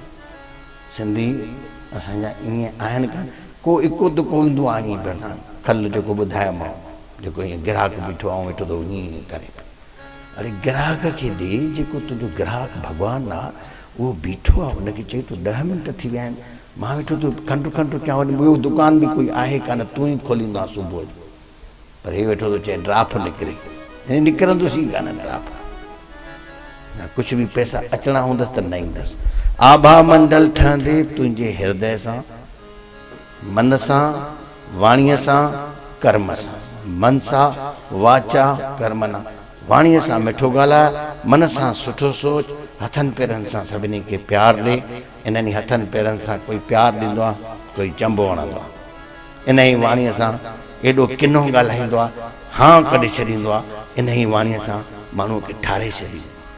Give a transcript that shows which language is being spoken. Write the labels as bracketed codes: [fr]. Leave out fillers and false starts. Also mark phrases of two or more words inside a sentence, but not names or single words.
[sd] सिंधी असांजा ईअं आहिनि कान को इको दुको ईंदो आहे ईअं पिया खल जेको ॿुधायोमांव जेको ईअं ग्राहक बीठो आहे वेठो थो ईअं करे अरे ग्राहक खे ॾे जेको तुंहिंजो ग्राहक भॻवानु आहे उहो बीठो आहे हुनखे चई तूं 10 मिंट थी विया आहिनि मां वेठो थो खंडु खंडु कयां वरी ॿियो दुकान बि कोई आहे कान तूं ई खोलींदो आहे सुबुह जो पर हे वेठो थो चए ड्राफ निकिरे हिन निकिरंदुसि ई कान ड्राफ [hi] कुछ भी [sd] पैसा अचना हूंदसि त न ईंदसि। आभा मंडल ठहंदे तुंहिंजे हृदय सां मन सां वाणीअ सां कर्म सां मन सां वाचा कर्मना वाणीअ सां मिठो ॻाल्हाए मन सां सुठो सोच हथनि पेरनि सां सभिनी खे प्यार ॾे इन्हनि हथनि पेरनि सां कोई प्यार ॾींदो आहे कोई चंबो हणंदो आहे इन ई वाणीअ सां एॾो किनो ॻाल्हाईंदो आहे हा कढी छॾींदो आहे इन ई वाणीअ सां माण्हूअ खे ठारे छॾींदो